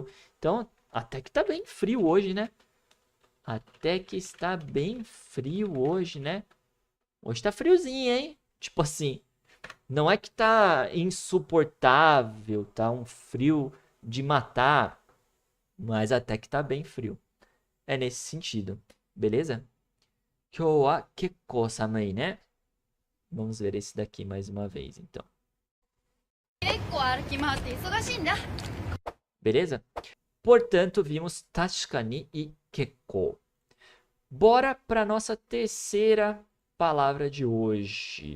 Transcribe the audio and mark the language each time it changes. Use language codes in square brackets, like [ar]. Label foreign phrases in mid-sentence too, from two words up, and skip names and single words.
[pt] Então, até que tá bem frio hoje, né? Até que está bem frio hoje, né? Hoje tá friozinho, hein? Tipo assim, não é que tá insuportável, tá um frio de matar, mas até que tá bem frio. É nesse sentido, beleza? [ja] 今日はけっこう寒い, [pt] né? Vamos ver esse daqui mais uma vez, então. Beleza? Portanto, vimos tashikani e kekkou. Bora para nossa terceira palavra de hoje.